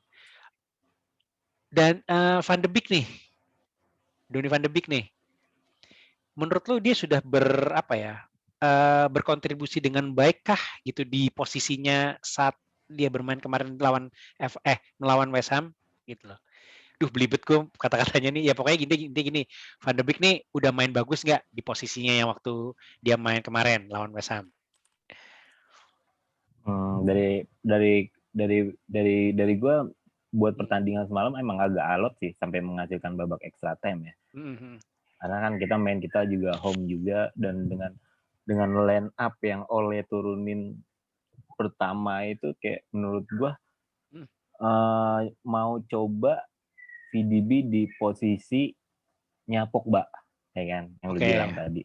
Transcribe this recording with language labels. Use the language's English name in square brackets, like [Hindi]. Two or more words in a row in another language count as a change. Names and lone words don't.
[Indonesian] Dan Van de Beek nih, Donny van de Beek nih. Menurut lu dia sudah berkontribusi dengan baik kah gitu di posisinya saat dia bermain kemarin melawan West Ham gitu loh. Duh, belibet gue kata-katanya nih. Ya pokoknya gini. Van de Beek nih udah main bagus nggak di posisinya yang waktu dia main kemarin lawan West Ham? Dari gue buat pertandingan semalam emang agak alot sih sampai menghasilkan babak [English] extra time [Indonesian] ya. Karena kan kita juga home juga, dan dengan [English] line up [Indonesian] yang Ole turunin pertama itu kayak menurut gue mau coba VDB di posisinya Pogba, ya kan, yang lu bilang tadi.